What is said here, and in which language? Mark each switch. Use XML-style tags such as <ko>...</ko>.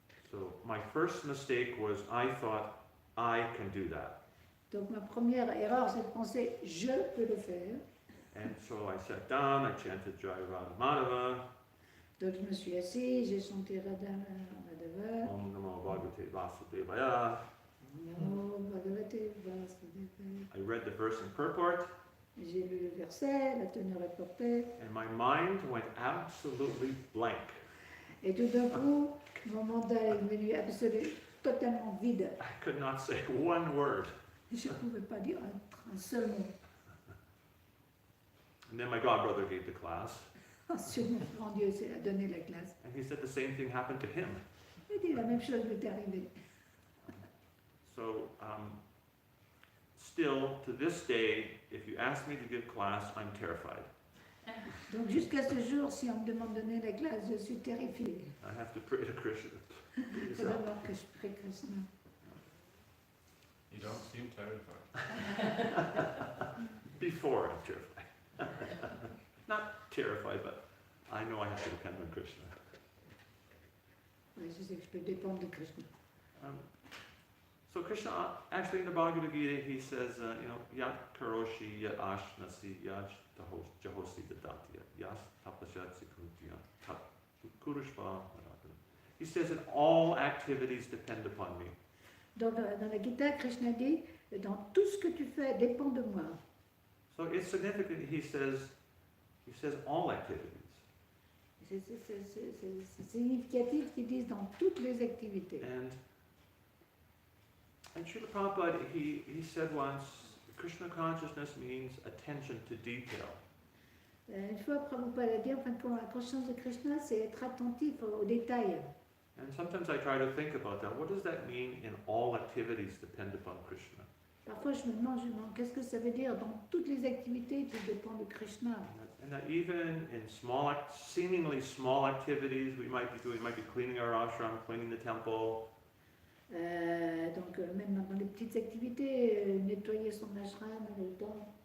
<en>So my first mistake was I thought I can do that.</en> <fr>Donc ma première erreur, c'est de penser je peux le faire.</fr> <en>And so I sat down, I chanted Jai Radha Madhava,</en> <fr>Donc je me suis assis, j'ai chanté Radha Madhava,</fr> <sa>Om Namo Bhagavate Vasudevaya. Namo Bhagavate Vasudevaya.</sa> <en>I read the verse in purport,</en> <fr>J'ai lu le verset, la tenue rapportée,</fr> <en>and my mind went absolutely blank.</en> <fr>et tout d'un coup, mon mental est devenu absolu, totalement vide.</fr> <en>I could not say one word.</en> <fr>Je ne pouvais pas dire un seul mot.</fr> <en>And then my godbrother gave the class,</en> <fr>Ensuite, mon grand Dieu a donné la classe.</fr> <en>and he said the same thing happened to him.</en> <fr>Il dit la même chose lui est arrivée.</fr> <en>So, still to this day, if you ask me to give class, I'm terrified.</en> <fr>Donc jusqu'à ce jour, si on me demande de donner la classe, je suis terrifiée.</fr> <en>I have to pray to Krishna.</en> <fr>Il faut d'abord que je prie Krishna.</fr> <en>You don't seem terrified. Before I'm terrified. Not terrified, but I know I have to depend on Krishna.</en> <fr>Oui, je sais que je peux dépendre de Krishna.</fr> <en>So Krishna, actually in the Bhagavad Gita, he says,</en> <sa>yat karoshi yat ashnasi yat jahosi dadatya yas tapasya sikrutya tap kurushva.</sa> <en>He says that all activities depend upon me.</en> <fr>Dans la Gita, Krishna dit, dans tout ce que tu fais dépend de moi.</fr> <en>So it's significant. He says all activities.</en> <fr>C'est significatif qu'ils disent dans toutes les activités.</fr> <en>And Srila Prabhupada, he said once, Krishna consciousness means attention to detail.</en> <fr>Une fois, Prabhupada a dit, en fin de compte, la conscience de Krishna, c'est être attentif aux détails.</fr> <en>And sometimes I try to think about that. What does that mean in all activities depend upon Krishna?</en> <fr>Parfois, je me demande, qu'est-ce que ça veut dire dans toutes les activités qui dépendent de Krishna.</fr> <en>And that even in seemingly small activities we might be cleaning our ashram, cleaning the temple.</en> <fr>Donc, même dans les petites activités, nettoyer son ashram, le temple.</fr>